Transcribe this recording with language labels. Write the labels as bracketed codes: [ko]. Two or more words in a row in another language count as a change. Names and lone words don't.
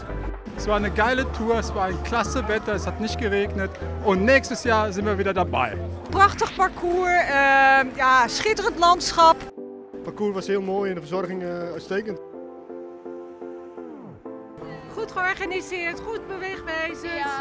[de] Es war eine geile Tour, es war ein klasse Wetter, es hat nicht geregnet und nächstes Jahr sind wir wieder dabei. [nl] Prachtig parcours, ja, schitterend landschap. Het parcours was heel mooi en de verzorging uitstekend. Goed georganiseerd, goed beweegwijzend. Ja.